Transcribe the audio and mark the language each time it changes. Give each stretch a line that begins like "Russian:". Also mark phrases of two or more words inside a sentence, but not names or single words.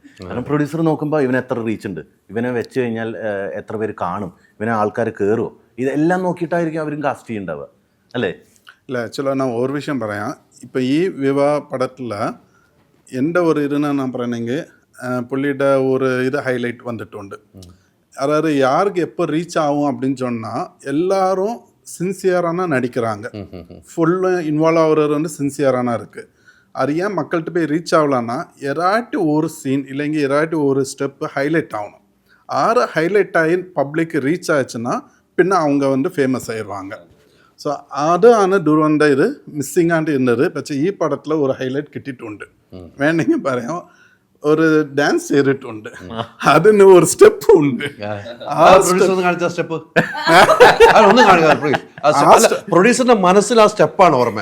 Malayalam: കാരണം പ്രൊഡ്യൂസർ നോക്കുമ്പോൾ ഇവന് എത്ര റീച്ച് ഉണ്ട്, ഇവനെ വെച്ച് കഴിഞ്ഞാൽ എത്ര പേര് കാണും, ഇവനെ ആൾക്കാർ കയറുമോ, ഇതെല്ലാം നോക്കിയിട്ടായിരിക്കും അവരും കാസ്റ്റ് ചെയ്യുന്നുണ്ടാവുക അല്ലേ? ഇല്ല, ആക്ച്വലാ ഞാൻ ഒരു വിഷയം പറയാം. ഇപ്പോൾ ഈ വിവാഹ പടത്തിൽ എൻ്റെ ഒരു ഇതിനെ ഞാൻ പറയണമെങ്കിൽ പുള്ളിയുടെ
Tamil: ஒரு இது ஹைலைட் வந்துட்டு. அதாவது யாருக்கு எப்போ ரீச் ஆகும் அப்படின்னு சொன்னால் எல்லாரும் சின்சியரான நடிக்கிறாங்க.
English: full involve
Tamil: ஆகுறது வந்து சின்சியரான இருக்குது. அது ஏன் மக்கள்கிட்ட போய் ரீச் ஆகலான்னா எதாட்டி ஒரு சீன் இல்லைங்க எதாட்டி ஒரு ஸ்டெப்பு ஹைலைட் ஆகணும். ஹைலைட் ஆகி
English: public reach
Tamil: ஆச்சுன்னா பின்ன அவங்க வந்து ஃபேமஸ் ஆயிடுவாங்க.
Malayalam: ஸோ അതാണ് ദുരന്ത ഇത് മിസ്സിങ്ങാണ്ട് ഇരുന്നത്. പക്ഷേ ഈ പടത്തിൽ ഒരു ഹൈലൈറ്റ് കിട്ടിയിട്ടുണ്ട്. വേണമെങ്കിൽ പറയാം, ഒരു ഡാൻസ് ചെയ്തിട്ടുണ്ട്, അതിന് ഒരു സ്റ്റെപ്പ് ഉണ്ട്. പ്രൊഡ്യൂസറിന്റെ മനസ്സിൽ ആ സ്റ്റെപ്പാണ് ഓർമ്മ.